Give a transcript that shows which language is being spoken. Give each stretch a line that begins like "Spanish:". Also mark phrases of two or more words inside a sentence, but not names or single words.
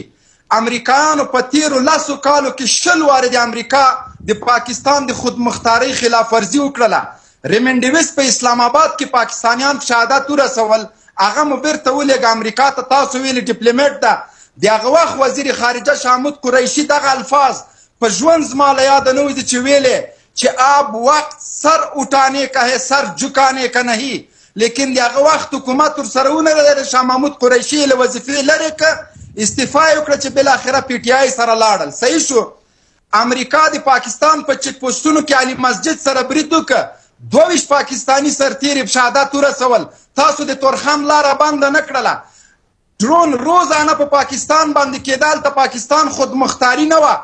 Pashto: امریکایانو په تیرو 10 کالو کې 20 وارې د امریکا د پاکستان د خودمختارۍ خلاف ورزي وکړله. ریمن ډیویس په اسلام آباد کې پاکستانیان شهادت ورسول، هغه مو بیرته ولېږه امریکا ته، تاسو ویلې ډیپلوماټ ده. د هغه وخت وزیر خارجه شامود قریشي دغه الفاظ په ژوند زما له یاده نه وي چې ویلې چې
Urdu: آب وقت سر اٹھانے کا ہے سر جھکانے کا نہیں،
Pashto: لیکن د هغه وخت حکومت ورسره ونه لري. شاه محمود قریشي له وظیفې لرې که استعفا یې وکړه چې بالاخره پی ټي آی سره لاړل. صحیح شو. امریکا د پاکستان په چک پوسټونو کې علي مسجد سره برید وکړه، 22 پاکستاني سرتیري شهادت ورسول. تاسو د تورخم لاره بنده نه کړله. ډرون روزانه په پاکستان باندې کېده، هلته پاکستان خودمختاري نه وه.